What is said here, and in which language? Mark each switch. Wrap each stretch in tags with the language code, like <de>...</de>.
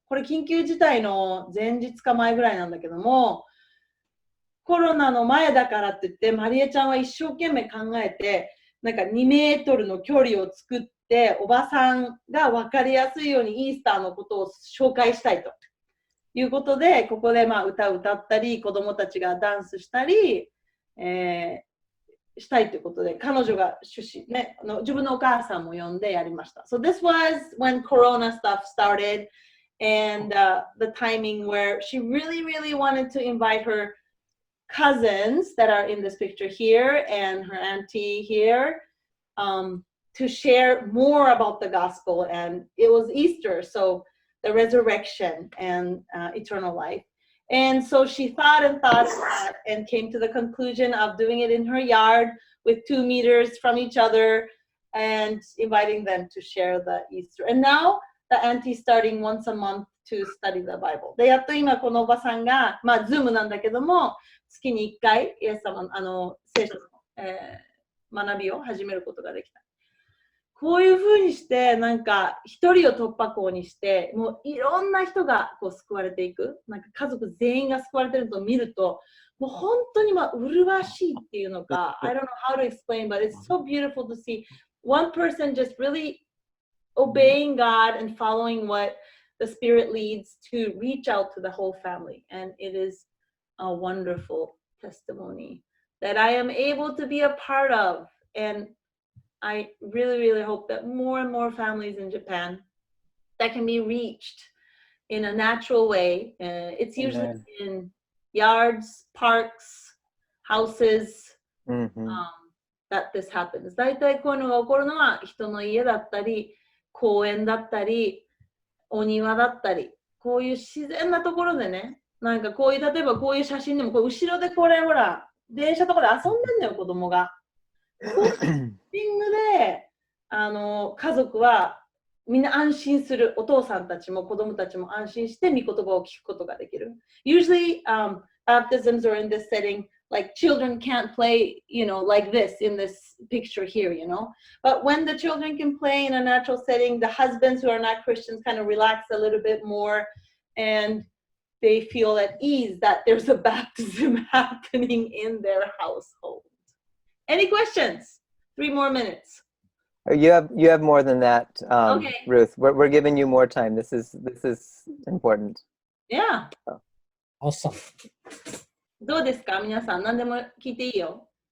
<ja>これ緊急事態の前日か前ぐらいなんだけども、コロナの前だからって言ってマリエちゃんは一生懸命考えて、なんか2メートルの距離を作っておばさんが分かりやすいようにイースターのことを紹介したいということで、ここで歌を歌ったり子どもたちがダンスしたり、したいということで、彼女が自分のお母さんも呼んでやりました。</ja> <en>So this was when Corona stuff started and the timing where she really wanted to invite her cousins that are in this picture here and her auntie here to share more about the gospel. And it was Easter, so the resurrection and eternal life. And so she thought and came to the conclusion of doing it in her yard with 2 meters from each other and inviting them to share the Easter. And now the auntie is starting once a month to study the Bible.</en> <ja>で、やっと今このおばさんが、Zoom なんだけども、月に1回、イエス様の聖書の、学びを始めることができた。こういうふうにして、なんか一人を突破口にして、もういろんな人がこう救われていく。なんか家族全員が救われてるのを見ると、もう本当に麗しいっていうのか、</ja> <en>I don't know how to explain, but it's so beautiful to see one person just really obeying God and following what the Spirit leads to reach out to the whole family. And it is a wonderful testimony that I am able to be a part of. And I really hope that more and more families in Japan that can be reached in a natural way. It's usually in yards, parks, houses, that this happens.</en> <ja>大体こういうのが起こるのは人の家だったり、公園だったり、お庭だったり、こういう自然なところでね、なんかこういう例えばこういう写真でもこう後ろでこれほら電車とかで遊んでんのよ子供が。こういうセッティングで家族はみんな安心する。お父さんたちも子供たちも安心して御言葉を聞くことができる。</ja> <en>Usually, baptisms are in this setting, like children can't play, like this in this picture here, But when the children can play in a natural setting, the husbands who are not Christians kind of relax a little bit more and they feel at ease that there's a baptism happening in their household. Any questions? 3 more minutes. You have more than that, Okay. Ruth. We're giving you more time. This is important. Yeah. Awesome.</en> <ja>どうですか皆さん、何でも聞いていいよ。</ja>